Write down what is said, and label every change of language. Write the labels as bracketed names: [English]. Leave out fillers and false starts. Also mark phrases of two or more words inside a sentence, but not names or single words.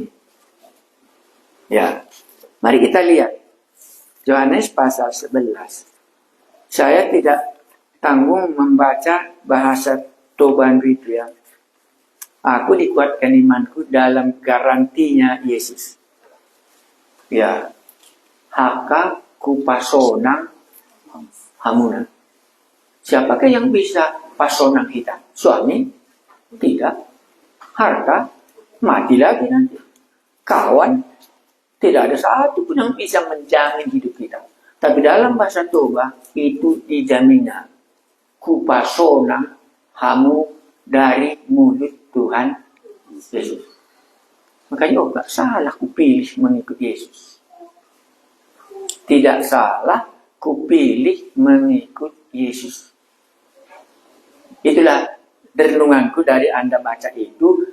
[Indonesian] Ya, mari kita lihat. Yohanes pasal 11. Saya tidak tanggung membaca bahasa Toban itu ya. Aku dikuatkan imanku dalam garantinya Yesus. Ya, [Batak Toba] haka kupasonang hamuna. [Indonesian] Siapakah yang bisa pasonang kita? Suami? Tidak. Harta? Mati lagi nanti. Kawan? Tidak ada satu pun yang bisa menjamin hidup kita. Tapi dalam bahasa Toba itu dijaminnya. [Batak Toba] Kupasona hamu [Indonesian] dari mulut Tuhan Yesus. Makanya gak salah kupilih mengikut Yesus. Tidak salah kupilih mengikut Yesus. Itulah renunganku dari Anda baca itu.